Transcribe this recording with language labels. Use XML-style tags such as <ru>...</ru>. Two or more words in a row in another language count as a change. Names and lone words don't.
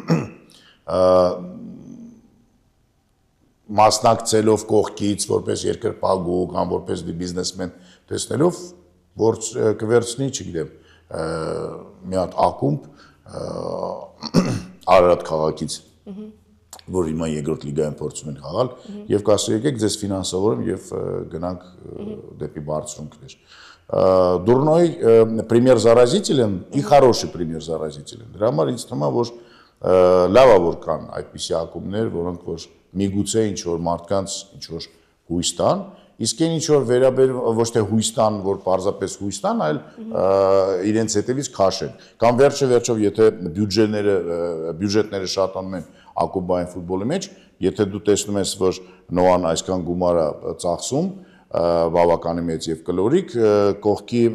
<hy>մասնակցելով կողքից, որպես երկրպագու կամ որպես բիզնեսմեն տեսնելով, որ կվերցնի, չգիտեմ, մի հատ ակումբ Արարատ քաղաքից, որ հիմա երկրորդ լիգայում փորձում են խաղալ, եւ կասի եկեք ձեզ ֆինանսավորեմ եւ գնանք դեպի բարձրունքներ։</hy> <ru>Дурной пример заразителен и хороший пример заразителен։</ru> <hy>Դրա համար ինձ թվում է, որ լավ է որ կան այդպիսի ակումբներ, որոնք որ միգուցե ինչ որ մարդկանց ինչ որ հույս տան, իսկ այն ինչ որ վերաբերում ոչ թե հույս տան, որ պարզապես հույս տան, այլ իրենց հետևից քաշեն։ Կամ վերջով եթե բյուջետները շատանում են ակումբային ֆուտբոլի մեջ, եթե դու տեսնում ես, որ Նոան այսքան գումար է ծախսում, բավականին մեծ եւ կլորիկ, կողքի</hy>